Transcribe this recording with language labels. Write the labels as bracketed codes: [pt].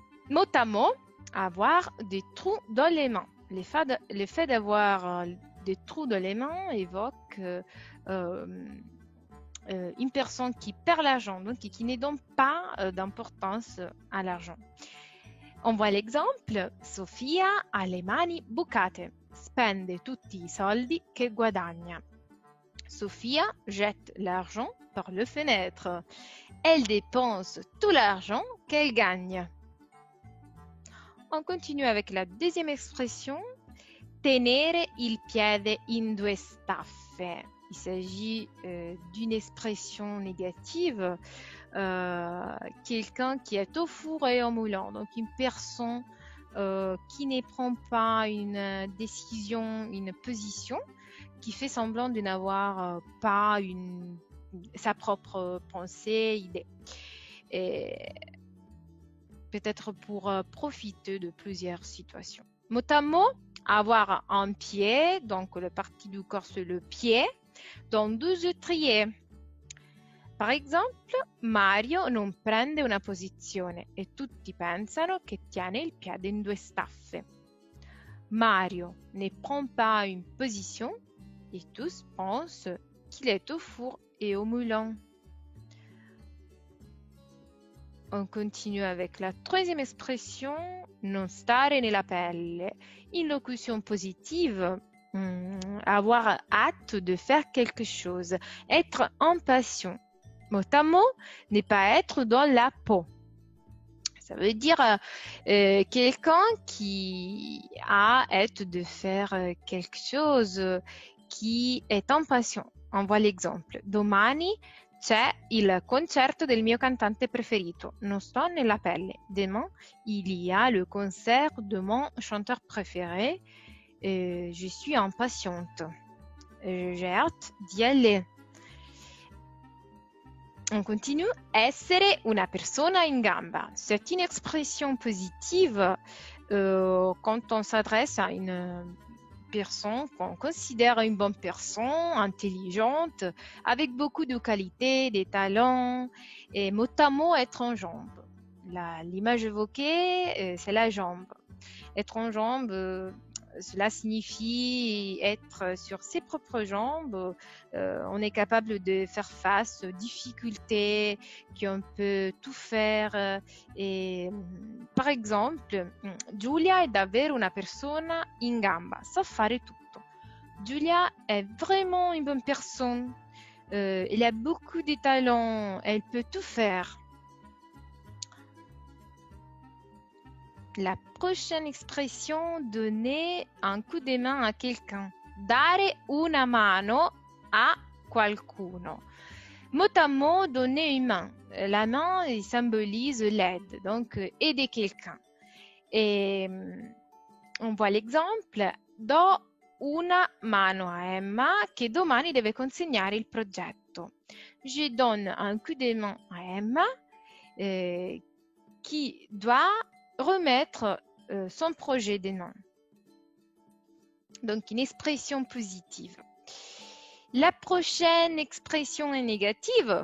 [fr] Mot à mot, avoir des trous dans les mains. Le fait d'avoir des trous dans les mains évoque une personne qui perd l'argent, donc qui ne donne pas d'importance à l'argent. On voit l'exemple. [it] Sofia ha le mani bucate. Spende tutti i soldi che guadagna. [fr] Sofia jette l'argent par les fenêtres. Elle dépense tout l'argent qu'elle gagne. On continue avec la deuxième expression. [it] Tenere il piede in due staffe. [fr] Il s'agit d'une expression négative. Quelqu'un qui est au four et au moulin. Donc une personne qui ne prend pas une décision, une position, qui fait semblant de n'avoir pas sa propre pensée, idée. Et peut-être pour profiter de plusieurs situations. Mot à mot, avoir un pied, donc le partie du corps c'est le pied, dans deux étriers. Par exemple, [it] Mario non prende una posizione e tutti pensano che tiene il piede in due staffe. [fr] Mario ne prend pas une position et tous pensent qu'il est au four et au moulin. On continue avec la troisième expression, [it] non stare nella pelle. [fr] Une locution positive, avoir hâte de faire quelque chose, être impatient. Mot à mot, ne pas être dans la peau. Ça veut dire quelqu'un qui a hâte de faire quelque chose, qui est impatient. On voit l'exemple. [it] Domani c'è il concerto del mio cantante preferito. Non sto nella pelle. [fr] Demain, il y a le concert de mon chanteur préféré. Je suis impatiente. J'ai hâte d'y aller. On continue. [it] Essere una persona in gamba. [fr] C'est une expression positive quand on s'adresse à une personne qu'on considère une bonne personne, intelligente, avec beaucoup de qualités, des talents, et mot à mot, être en jambe. L'image évoquée, c'est la jambe. Être en jambe, cela signifie être sur ses propres jambes. On est capable de faire face aux difficultés, qu'on peut tout faire. Et, par exemple, [it] Giulia è davvero una persona in gamba, sa fare tutto. [fr] Giulia est vraiment une bonne personne. Elle a beaucoup de talents, elle peut tout faire. La prochaine expression, donner un coup de main à quelqu'un. [it] Dare una mano a qualcuno. [fr] Mot à mot, donner une main. La main symbolise l'aide, donc aider quelqu'un. Et on voit l'exemple. [it] Do una mano a Emma che domani deve consegnare il progetto. [fr] Je donne un coup de main à Emma qui doit remettre son projet demain. Donc, une expression positive. La prochaine expression est négative.